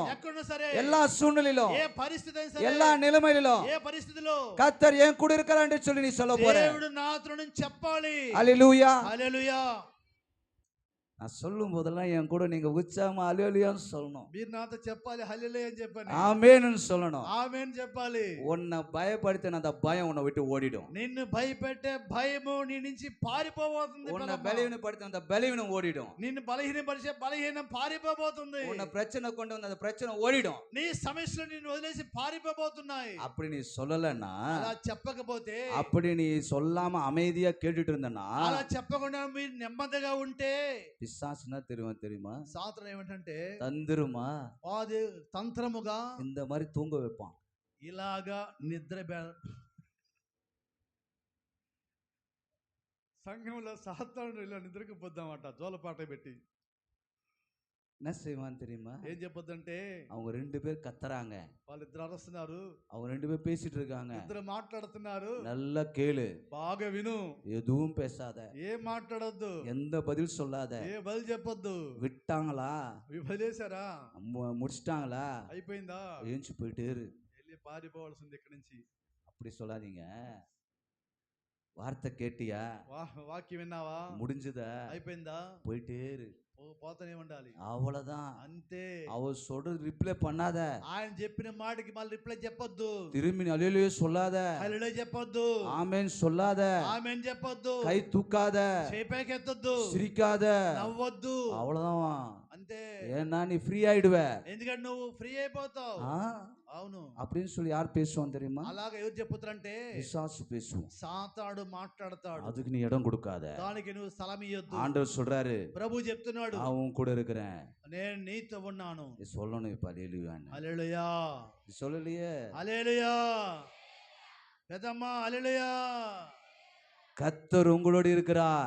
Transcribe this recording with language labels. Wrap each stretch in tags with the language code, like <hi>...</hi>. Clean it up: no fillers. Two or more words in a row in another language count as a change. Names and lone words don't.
<te>ఎక్కడున్నా సరే,</te> <ta>எல்லா சூழ்நிலையிலும்,</ta> <te>ఏ పరిస్థితి అయినా సరే,</te> <ta>எல்லா நிலைமையிலும்</ta> <te>ఏ పరిస్థితిలో</te> <ta>கர்த்தர் என் கூட இருக்கிறார் என்று சொல்லி நீ சொல்ல போற.</ta> <te>దేవుడు నాతో నుంచి చెప్పాలి.</te> <ta>ஹல்லேலூயா.</ta> <te>హల్లెలూయా.</te> <ta>நான் சொல்லும் போதெல்லாம் என் கூட நீங்க உற்சாகமா ஹல்லேலூயான்னு சொல்லணும்.</ta> <te>మీరు నాతో చెప్పాలి హల్లెలూయా అని చెప్పండి.</te> <ta>ஆமென்னு சொல்லணும்.</ta> <te>ఆమేన్ చెప్పాలి.</te> <ta>உன்னை பயப்படுத்தின அந்த பயம் உன்னை விட்டு ஓடிடும்.</ta> <te>నిన్ను భయపెట్టే భయము నీ నుంచి పారిపోబోతుంది.</te> <ta>உன்னை பலவீனப்படுத்தின அந்த பலவீனம் ஓடிடும்.</ta> <te>నిన్ను బలహీనపరిచే బలహీనం పారిపోబోతుంది.</te> <ta>உன்னை பிரச்சனை கொண்டு வந்த அந்த பிரச்சனை ஓடிடும்.</ta> <te>నీ సమస్యలు నిన్ను వదిలేసి పారిపోబోతున్నాయి.</te> <ta>அப்படி நீ சொல்லலன்னா,</ta> <te>అలా చెప్పకపోతే,</te> <ta>அப்படி நீ சொல்லாம அமைதியா கேட்டுட்டு இருந்தனா,</ta> <te>అలా చెప్పకుండా మీరు నెమ్మదిగా ఉంటే,</te> <ta>பிசாசுனா தெரியுமா?</ta> <te>సాతాను ఏమంటే</te> <ta>தந்திரமா</ta> <te>అది తంత్రముగా</te> <ta>இந்த மாதிரி தூங்க வைப்பான்.</ta> <te>ఇలాగా నిద్ర సంఘంలో సాతాను ఇలా నిద్రకు పోద్దామట జోలపాట పెట్టి.</te> <ta>என்ன செய்வான் தெரியுமா?</ta> <te>ఏం చెప్పొద్దంటే,</te> <ta>அவங்க 2 பேர் கத்துறாங்க,</ta> <te>వాళ్ళిద్దరు అరుస్తున్నారు,</te> <ta>அவங்க 2 பேர் பேசிட்டு இருக்காங்க.</ta> <te>ఇద్దరు మాట్లాడుతున్నారు.</te> <ta>நல்லா கேளு,</ta> <te>బాగా విను,</te> <ta>எதுவும் பேசாத,</ta> <te>ఏం మాట్లాడొద్దు,</te> <ta>எந்த பதில் சொல்லாத.</ta> <te>ఏ బలి చెప్పొద్దు.</te> <ta>விட்டாங்களா,</ta> <te>వదిలేశారా,</te> <ta>முடிச்சிட்டாங்களா,</ta> <te>అయిపోయిందా,</te> <ta>ஏஞ்சி போயிட்டே இரு,</ta> <te>వెళ్ళి పారిపోవాల్సింది ఇక్కడి నుంచి.</te> <ta>அப்படி சொல்லாதீங்க. வார்த்தை கேட்டியா,</ta> <te>వాక్యం విన్నావా,</te> <ta>முடிஞ்சதா,</ta> <te>అయిపోయిందా,</te> <ta>போயிட்டே இரு.</ta> <te>పోతూనే ఉండాలి.</te> <ta>அவ்வளவுதான்.</ta> <te>అంతే.</te> <ta>அவர் சொல்றது ரிப்ளை பண்ணாத,</ta> <te>ఆయన చెప్పిన మాటకి మళ్ళీ రిప్లై చెప్పొద్దు.</te> <ta>திரும்பி அல்லேலூயா சொல்லாத,</ta> <te>హల్లెలూయా చెప్పొద్దు.</te> <ta>ஆமென் சொல்லாத,</ta> <te>ఆమేన్ చెప్పొద్దు.</te> <ta>கை தூக்காத,</ta> <te>చేపైకి ఎత్తొద్దు.</te> <ta>சிரிக்காத,</ta> <te>నవ్వొద్దు.</te> <ta>அவ்வளவுதான்.</ta> <te>అంతే.</te> <ta>ஏன்னா நீ ஃப்ரீ ஆயிடுவ.</ta> <te>ఎందుకంటే నువ్వు ఫ్రీ అయిపోతావు.</te> <ta>ஆ,</ta> <te>అవును.</te> <ta>அப்படின்னு சொல்லி யார் பேசுவான் தெரியுமா?</ta> <te>అలాగా ఎవరు చెప్పుతారంటే</te> <ta>பிசாசு பேசுவான்.</ta> <te>సాతాడు మాట్లాడతాడు.</te> <ta>அதுக்கு நீ இடம் கொடுக்காத.</ta> <te>దానికి నువ్వు స్థలం ఇయ్యొద్దు.</te> <ta>ஆண்டவர் சொல்றாரு,</ta> <te>ప్రభు చెప్తున్నాడు,</te> <ta>நான் உன் கூட இருக்கிறேன்.</ta> <te>నేను నీతో ఉన్నాను.</te> <ta>நீ சொல்லணும் இப்ப அல்லேலூயான்னு.</ta> <te>హల్లెలూయా.</te> <ta>நீ சொல்லலையே.</ta> <te>హల్లెలూయా. పెద్దమ్మా హల్లెలూయా.</te> <ta>கர்த்தர் உங்களோடு இருக்கிறார்.</ta>